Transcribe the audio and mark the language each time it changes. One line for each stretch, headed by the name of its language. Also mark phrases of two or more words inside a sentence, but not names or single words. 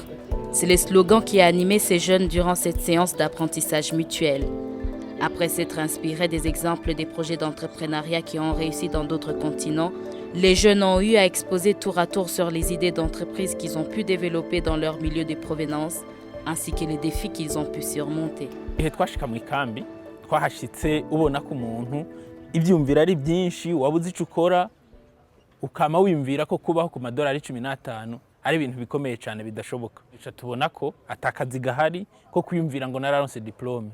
French: C'est le slogan qui a animé ces jeunes durant cette séance d'apprentissage mutuel. Après s'être inspirés des exemples des projets d'entrepreneuriat qui ont réussi dans d'autres continents, les jeunes ont eu à exposer tour à tour sur les idées d'entreprise qu'ils ont pu développer dans leur milieu de provenance, ainsi que les défis qu'ils ont pu surmonter.
Rundi: Igihe twashika mu ikambi twahashitse ubona ko umuntu ivyumvira ari byinshi wabuze ico ukora ukama wimvira ko kubaho ku madolari 15 ari ibintu bikomeye cyane bidashoboka. Tubona ko atakazi gahari ko kwiyumvira ngo nararonse diplome.